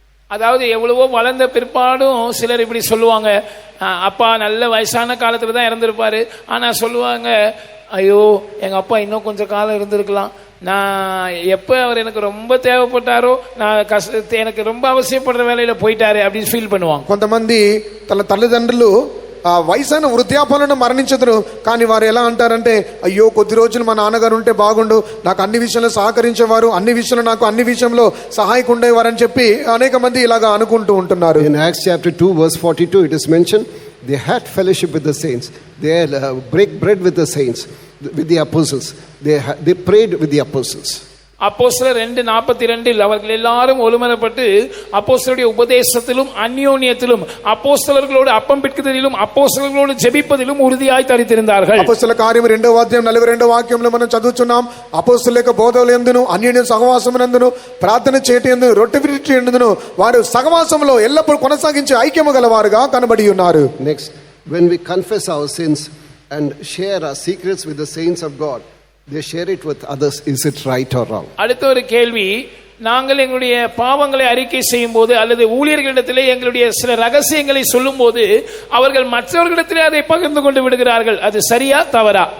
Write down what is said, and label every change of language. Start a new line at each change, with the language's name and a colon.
Tamil: அதாவது எவ்வளவோ வளர்ந்த பிற்பாடும் சிலர் இப்படி சொல்லுவாங்க, அப்பா நல்ல வயசான காலத்துல தான் இறந்திருப்பாரு, ஆனா சொல்லுவாங்க, ஐயோ எங்க அப்பா இன்னும் கொஞ்சம் காலம் இருந்திருக்கலாம், நான் எப்ப அவர் எனக்கு ரொம்ப தேவைப்பட்டாரோ நான் எனக்கு ரொம்ப அவசியப்படுற வேலையில போயிட்டாரு அப்படின்னு ஃபீல் பண்ணுவாங்க.
Telugu: కొంతమంది తన తల్లిదండ్రులు వయసైన వృద్ధాపలను మరణించదురు, కానీ వారు ఎలా అంటారంటే అయ్యో కొద్ది రోజులు మా నాన్నగారు ఉంటే బాగుండు, నాకు అన్ని విషయంలో సహకరించేవారు, అన్ని విషయంలో నాకు అన్ని విషయంలో సహాయకు ఉండేవారని చెప్పి అనేక మంది ఇలాగా అనుకుంటూ ఉంటున్నారు.
English: In Acts chapter 2 verse 42 it is mentioned, they had fellowship with the saints, they had break bread with the saints, with the apostles, they prayed with the apostles.
Tamil: அப்போஸ்தலர் 2:42 அவர்கள் எல்லாரும் ஒருமனப்பட்டு அப்போஸ்தலருடைய உபதேசத்திலும் அந்யோன்யத்திலும் அப்போஸ்தலர்களோடு அப்பம் பிட்குதலிலும் அப்போஸ்தலர்களோடு ஜெபிப்பதிலும் ఉறுதியாய் தரித்திருந்தார்கள்.
Telugu: అపోస్తల కార్యం 2వ అధ్యాయం 42వ వాక్యంలో మనం చదువుచున్నాం, అపోస్తల యొక్క బోధనలందును అన్యోన్య సహవాసమునందును ప్రార్థన చేయటందును రొట్టె విరుచుటందును వారు సహవాసంలో ఎల్లప్పుడూ కొనసాగించే ఐక్యము గలవారుగా కనబడి ఉన్నారు.
English: Next, when we confess our sins and share our secrets with the saints of God, they share it with others. Is it right or wrong?
Tamil: அடுத்த ஒரு கேள்வி, நாங்கள் எங்களுடைய பாவங்களை அறிக்கை செய்யும் போது அல்லது ஊழியர்களிடத்திலே எங்களுடைய சில ரகசியங்களை சொல்லும் போது அவர்கள் மற்றவர்களிடத்திலே அதை பகிர்ந்து கொண்டு விடுகிறார்கள், அது சரியா தவறா?